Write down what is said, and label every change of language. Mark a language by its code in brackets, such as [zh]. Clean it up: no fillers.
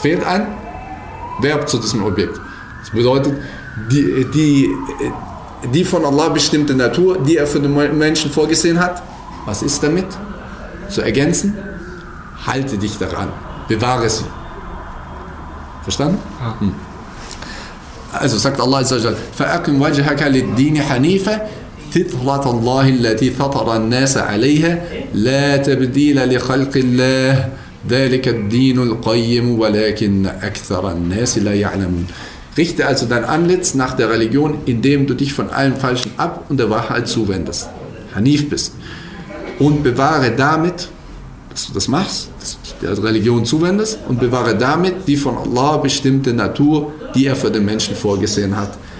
[de] Fehlt ein Verb zu diesem Objekt. Das bedeutet, die von Allah bestimmte Natur, die er für den Menschen vorgesehen hat, was ist damit? Zu ergänzen, halte dich daran, bewahre sie. Verstanden? Ja. Hm. Also sagt Allah Azza wa Jalla, [ar] فَأَقِمْ وَجْهَكَ لِلدِّينِ حَنِيفَ فِطْرَةَ اللَّهِ الَّتِي فَطَرَ النَّاسَ عَلَيْهَا لَا تَبْدِيلَ لِخَلْقِ اللَّهِ ذَلِكَ الدِّينُ الْقَيِّمُ وَلَكِنَّ أَكْثَرَ النَّاسِ لَا يَعْلَمُونَ. [de] Richte also dein Antlitz nach der Religion, indem du dich von allem Falschen ab und der Wahrheit zuwendest. Hanif bist. Und bewahre damit, dass du das machst, dass du der Religion zuwendest, und bewahre damit die von Allah bestimmte Natur, die er für den Menschen vorgesehen hat.